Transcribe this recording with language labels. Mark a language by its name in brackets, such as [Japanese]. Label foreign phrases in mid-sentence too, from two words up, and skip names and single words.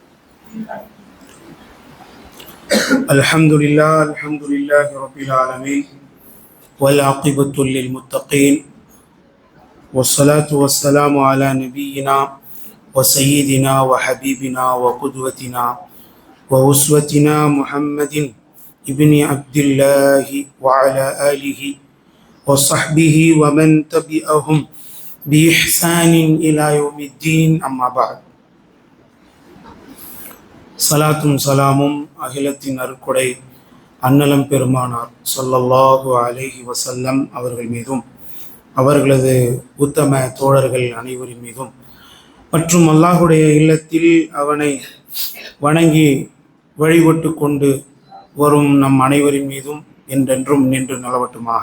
[Arabic] الحمد لله رب العالمين، والعاقبة للمتقين، والصلاة والسلام على نبينا وسيدنا وحبيبنا وقدوتنا وأسوتنا محمد ابن عبد الله وعلى آله وصحبه ومن تبعهم بإحسان إلى يوم الدين. أما بعد. [Tamil] சலாத்தும் சலாமும் அகிலத்தின் அருட்கொடை அன்னலம் பெருமானார் [Arabic] صلى الله عليه وسلم [Tamil] அவர்கள் மீதும் அவர்களது உத்தம தோழர்கள் அனைவரின் மீதும் மற்றும் அல்லாஹுடைய இல்லத்தில் அவனை வணங்கி வழிபட்டு கொண்டு வரும் நம் அனைவரின் மீதும் என்றென்றும் நின்று நலவட்டுமாக.